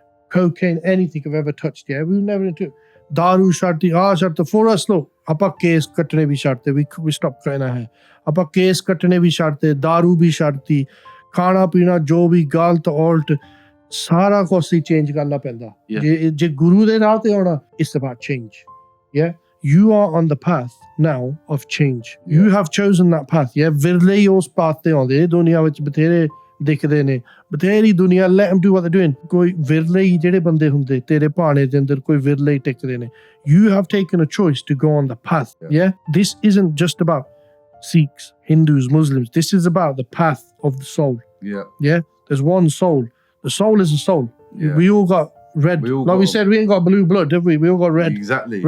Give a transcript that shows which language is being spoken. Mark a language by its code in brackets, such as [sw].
[en] Cocaine, anything I've ever touched, we were never into it. [pa] Dharam Seva, [en] for us, look, [pa] ਆਪਾਂ case ਕੱਟਣੇ ਵੀ ਛੱਡਤੇ, [en] we stopped [pa] ਕਹਿਣਾ ਹੈ, ਆਪਾਂ case ਕੱਟਣੇ ਵੀ ਛੱਡਤੇ, दारू ਵੀ ਛੱਡਤੀ, ਖਾਣਾ ਪੀਣਾ ਜੋ ਵੀ ਗਲਤ ਔਲਟ ਸਾਰਾ ਕੁਝ ਹੀ ਚੇਂਜ ਕਰਨਾ ਪੈਂਦਾ ਜੇ ਗੁਰੂ ਦੇ ਰਾਹ ਤੇ ਆਉਣਾ. [en] It's about change. You are on the path now of change. You have chosen that path. [pa] ਵਿਰਲੇ ਹੀ ਉਸ ਪਾਥ ਤੇ ਆਉਂਦੇ, ਦੁਨੀਆ ਵਿੱਚ ਬਥੇਰੇ ਦਿਖਦੇ ਨੇ, ਬਥੇਰੀ ਦੁਨੀਆ, [en] let them do what they're doing. [pa] ਕੋਈ ਵਿਰਲੇ ਹੀ ਜਿਹੜੇ ਬੰਦੇ ਹੁੰਦੇ ਤੇਰੇ ਭਾਣੇ ਦੇ ਅੰਦਰ, ਕੋਈ ਵਿਰਲੇ ਹੀ ਟਿਕਦੇ ਨੇ. [en] You have taken a choice to go on the path. This isn't just about Sikhs, Hindus, Muslims. This is about the path of the soul. There's one soul. The soul is a soul. We all got red. We said, we ain't got blue blood, have we? We all got red. Exactly.